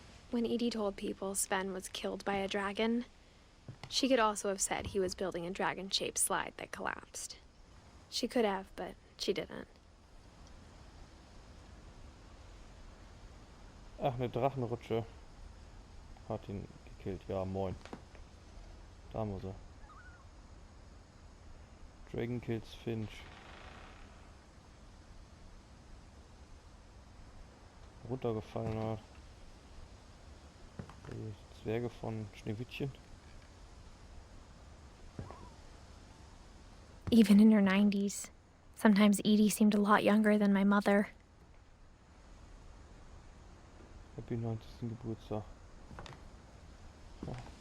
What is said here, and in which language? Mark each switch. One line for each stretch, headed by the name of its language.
English: When Edie told people Sven was killed by a dragon, she could also have said he was building a dragon-shaped slide that collapsed. She could have, but she didn't.
German: Ach, eine Drachenrutsche hat ihn gekillt. Ja, moin. Da muss er.
English: Dragon kills Finch.
German: Runtergefallen hat. Die Zwerge von Schneewittchen.
English: Even in her 90s, sometimes Edie seemed a lot younger than my mother. Happy
German: 90. Geburtstag. Ja.